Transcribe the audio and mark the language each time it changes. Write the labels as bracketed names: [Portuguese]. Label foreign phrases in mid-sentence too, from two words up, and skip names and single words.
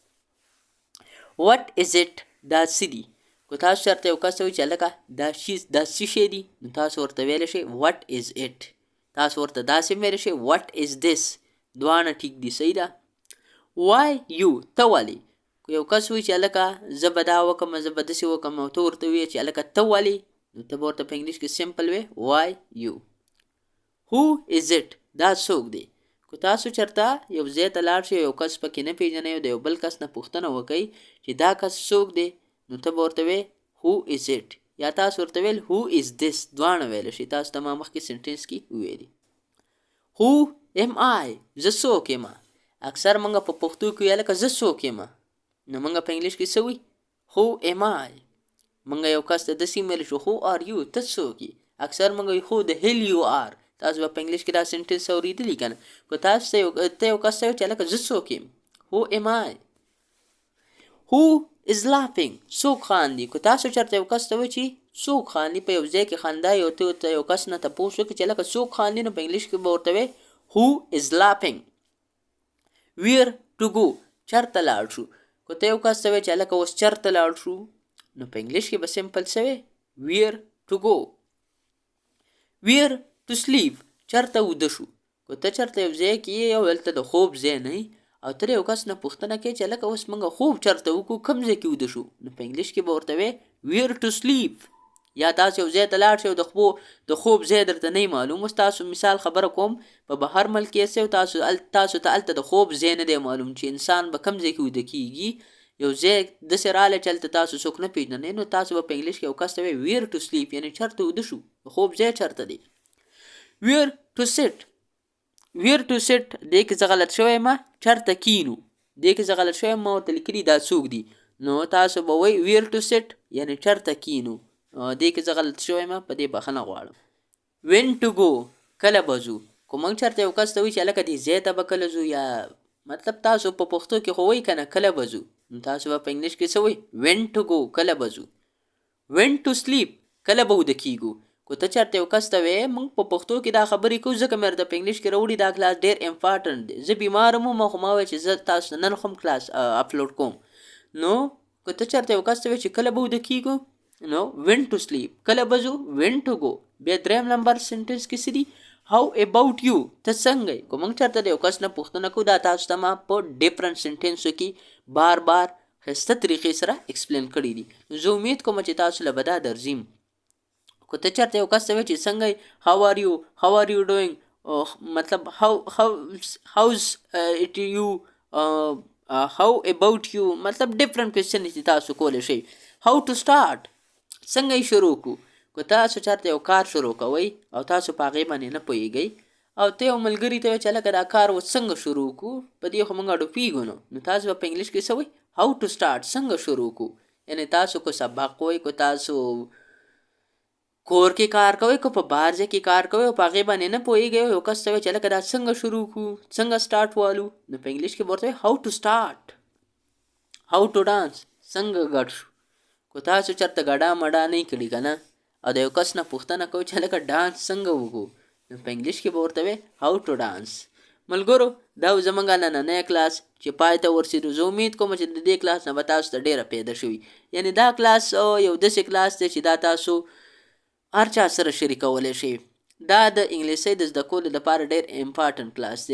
[English] what is it [Pashto] دا څه دي که تاسو چېرته یو کس ته وایي چې هلکه دا څه شی دي نو تاسو ورته ویلی شئ [English] what is it [Pashto] تاسو ورته داسې هم ویلی شئ [English] what is this [Pashto] دواړه ټیک دي صحیح ده [English] why you [Pashto] ته ولې که یو کس وایي چې هلکه زه به دا وکړم زه به داسې وکړم او ته ورته وایې چې هلکه ته ولې، نو ته به ورته په انګلیش کې سمپل وی [English] why you. who is it [Pashto] دا څوک دی. که تاسو چېرته یو ځای ته لاړ شئ یو کس پکې نه پېژنئ د یو بل کس نه پوښتنه وکئ چې دا کس څوک دی، نو ته به ورته وی [English] who is it، [Pashto] یا تاسو ورته ویل [English] who is this، [Pashto] دواړه ویلی شئ. تاسو ته ما مخکې سنټینس کې وویلي. [English] who am I [Pashto] زه څوک یم. اکثر موږ په پښتو کې ویل که زه څوک یم، نو موږ په انګلیش کې څه وایي [English] who am I. [Pashto] موږ یو کس ته داسې ویلی شو [English] who are you [Pashto] ته څوک یې. اکثر موږ وایي [English] who the hell you are. [Pashto] تاسو به په انګلیش کې دا سنټنس اورېدلي که نه. که تاسو ته یو کس ته وایي چې هلکه زه څوک یم [English] who am I. who is laughing [Pashto] څوک خاندي. که تاسو چېرته یو کس ته وایي چې څوک خاندي په یو ځای کې خندا یو ته یو کس نه تپوس وکړي چې هلکه څوک خاندي، نو په انګلیش کې به ورته وایي [English] who is laughing. where to go [Pashto] چېرته لاړ شو. که ته یو کس ته وایي چې هلکه اوس چېرته لاړ شو، نو په انګلیش کې به سمپل څه وی [English] where to go. where to sleep [Pashto] چېرته وده شو. که ته چېرته یو ځای کې یې او هلته د خوب ځای نه وي او ته یو کس نه پوښتنه کوې چې هلکه اوس موږ خوب چېرته وکړو کوم ځای کې وده شو، نو په انګلیش کې به ورته وی [English] where to sleep. [Pashto] یا تاسو یو ځای ته لاړ شئ او د خوب ځای درته نه معلوم. اوس تاسو مثال خبره کوم په بهر ملک کې یاستئ او تاسو ته هلته د خوب ځای نه دی معلوم چې انسان به کوم ځای کې وده کېږي. یو ځای داسې راغلی چې هلته تاسو څوک نه پېژنئ، نو تاسو به په انګلیش کې یو کس ته وایي [English] where to sleep [Pashto] یعنې چېرته وده شو، د خوب ځای چېرته دی. [English] where to sit [Pashto] دې کې زه غلط شوی یم چېرته کینو. دې کې زه غلط شوی یم ما ورته لیکلي دا څوک دي، نو تاسو به وایي [English] where to sit [Pashto] یعنې چېرته کینو. دې کې زه غلط شوی یم په دې بخښنه غواړم. [English] when to go [Pashto] کله به ځو. که موږ چېرته یو کس ته وایي چې هلکه دې ځای ته به کله ځو، یا مطلب تاسو په پښتو کې خو وایي که نه کله به ځو، نو تاسو به په انګلیش کې څه وایي [English] when to go [Pashto] کله به ځو. [English] when to sleep [Pashto] کله به وده کېږو. که ته چېرته یو کس ته وایې موږ په پښتو کې دا خبرې کوو ځکه مې درته په انګلیش کې راوړي دا کلاس ډېر امپارټنټ دی. زه بیمار وم خو ما وویل چې زه تاسو ته نن خو هم کلاس اپلوډ کوم. نو که ته چېرته یو کس ته وایې چې کله به وده کېږو، نو [English] when to sleep [Pashto] کله به ځو [English] when to go. [Pashto] بیا دریم نمبر سنټنس کې څه دي [English] how about you [Pashto] ته څنګه یې. که موږ چېرته د یو کس نه پوښتنه کوو دا تاسو ته ما په [English] different sentences [Pashto] کې بار ښایسته طریقې سره ایکسپلین کړي دي. زه امید کوم چې تاسو له به دا درځي. که ته چېرته یو کس ته وایې چې څنګه یې [English] how are you doing [Pashto] مطلب [English] how's it you how about you [Pashto] مطلب [English] different question [Pashto] چې تاسو کولی شئ. [English] how to start [Pashto] څنګه یې شروع کړو. که تاسو چېرته یو کار شروع کوئ او تاسو په هغې باندې نه پوهېږئ او ته یو ملګري ته وایې چې هلکه دا کار اوس څنګه شروع کړو، په دې خو موږ اډو پوهېږو نو تاسو به په انګلیش کې څه وایي [English] how to start [Pashto] څنګه شروع کړو. یعنې تاسو که سبق وایئ، که تاسو کور کې کار کوئ، که په بهر ځای کې کار کوئ او په هغې باندې نه پوهېږئ او یو کس ته وایي چې هلکه دا څنګه شروع کړو څنګه سټارټ والو، نو په انګلیش کې به ورته وایي [English] how to start. how to dance [Pashto] څنګه ګډ شو. که تاسو چېرته ګډا مډا نه کړي که نه او د یو کس نه پوښتنه کوئ چې هلکه ډانس څنګه وکړو، نو په انګلیش کې به ورته وایي [English] how to dance. [Pashto] ملګرو دا زموږ نننی کلاس چې پای ته ورسېدو. زه امید کوم چې د دې کلاس نه به تاسو ته ډېره پیدا شوي. یعنې دا کلاس یو داسې کلاس دی چې دا تاسو هر چا سره شریکولی شئ. دا د انګلیسۍ د زده کولو لپاره ډېر امپارټنټ کلاس دی.